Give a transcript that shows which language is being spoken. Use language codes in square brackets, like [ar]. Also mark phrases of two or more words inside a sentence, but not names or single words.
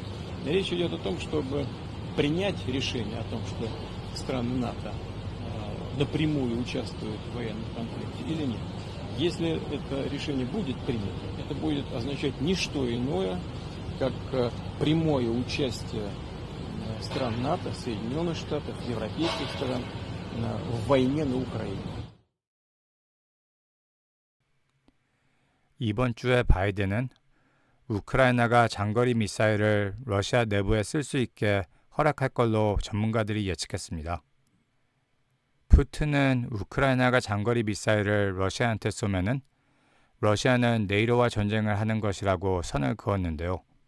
[ru] Речь идет о том, чтобы принять решение о том, что страны НАТО напрямую участвуют в военном конфликте или нет. Если это решение будет принято, это будет означать не что иное, как прямое участие стран НАТО, Соединенных Штатов, европейских стран в войне на Украине. [ko] 이번 주에 바이든은 우크라이나가 장거리 미사일을 러시아 내부에 쓸 수 있게 허락할 걸로 전문가들이 예측했습니다. 푸틴은 우크라이나가 장거리 미사일을 러시아한테 쏘면은 러시아는 네이토와 전쟁을 하는 것이라고 선을 그었는데요.